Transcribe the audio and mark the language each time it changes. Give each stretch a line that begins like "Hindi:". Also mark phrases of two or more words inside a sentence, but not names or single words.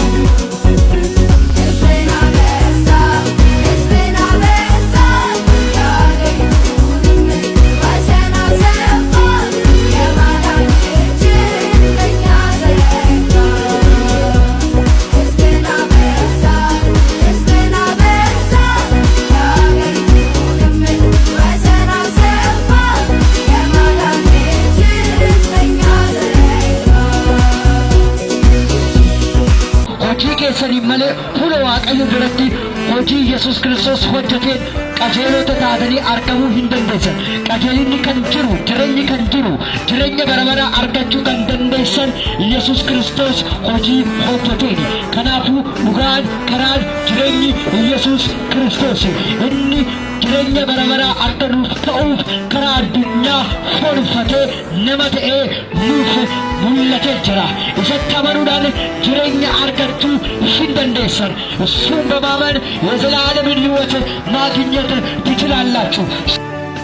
Amharic: ሕዝብን አበዛ ሕዝብን አበዛ የአገሪቱንም ወሰን አሰፋ የማዳን እጅን በእኛ ዘረጋ። ሕዝብን አበዛ ሕዝብን አበዛ የአገሪቱንም ወሰን አሰፋ የማዳን እጅን በእኛ ዘረጋ።
Oromo: hojii keessanii malee fuula Waaqayyo duratti hojii Yesuus Kiristoos hojjeteen qajeelota taatanii argamuu hin dandeessan. Qajeelinni kan jiru, jireenyi kan jiru, jireenya bara baraa argachuu kan dandeessan Yesuus Kiristoos hojii hojjeteeni. Kanaafuu dhugaan, karaan, jireenyi Yesuus Kiristoos. Inni jireenya bara baraa arganuuf ta'uuf karaa addunyaa foonfatee nama ta'ee nuuf mul'atee jira. Isatti amanuudhaan jireenya argachuu hin dandeessan.
Amharic: እሱን በማመን የዘላለምን ሕይወት ማግኘት ትችላላችሁ።